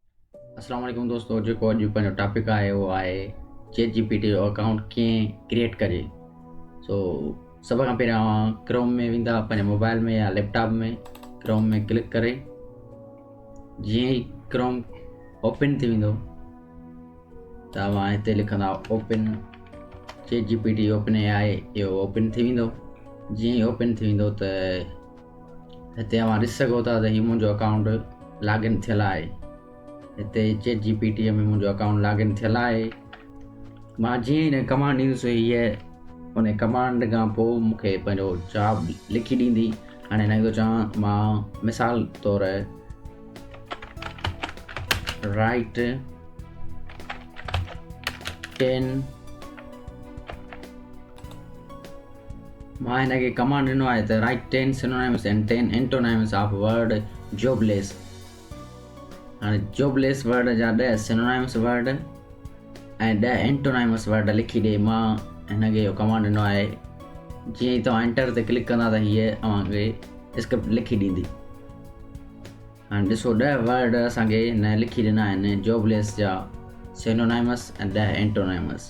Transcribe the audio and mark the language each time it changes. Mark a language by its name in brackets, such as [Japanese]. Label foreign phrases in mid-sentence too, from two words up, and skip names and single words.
[Arabic] السلام علیکم [Sindhi] दोस्तों, जेको अॼु पंहिंजो टॉपिक आहे उहो आहे चैट जीपीटी जो अकाउंट कीअं क्रिएट कजे। सो सभ खां पहिरियां क्रोम में वेंदा, पंहिंजे मोबाइल में या लैपटॉप में क्रोम में क्लिक करे जीअं ई क्रोम ओपन थी वेंदो तव्हां हिते लिखंदा [English] open ChatGPT OpenAI [Sindhi] इहो ओपन थी वेंदो। जीअं ई ओपन थी वेंदो त हिते तव्हां ॾिसी सघो था त हीउ मुंहिंजो [English] account login [Sindhi] थियल आहे। हिते चैट जीपीटीअ में मुंहिंजो [English] account login [Sindhi] थियल आहे। मां जीअं हिन कमांड ॾींदुसि हीअ उन कमांड खां पोइ मूंखे पंहिंजो जवाबु लिखी ॾींदी। हाणे हिन थो चवां मां मिसाल तौरु [English] write 10 [Sindhi] मां हिनखे कमांड ॾिनो आहे त [English] write 10 synonyms and 10 antonyms of word jobless. [Sindhi] हाणे [English] jobless word [Sindhi] जा [English] 10 synonyms word [Sindhi] ऐं [English] 10 antonyms word [Sindhi] लिखी ॾे। मां हिनखे इहो कमांड ॾिनो आहे। जीअं ई तव्हां एंटर ते क्लिक कंदा त हीअ तव्हांखे स्क्रिप्ट लिखी ॾींदी। हाणे ॾिसो 10 वर्ड असांखे हिन लिखी ॾिना आहिनि जॉबलेस जा सिनोनिमस ऐं 10 एंटोनिमस।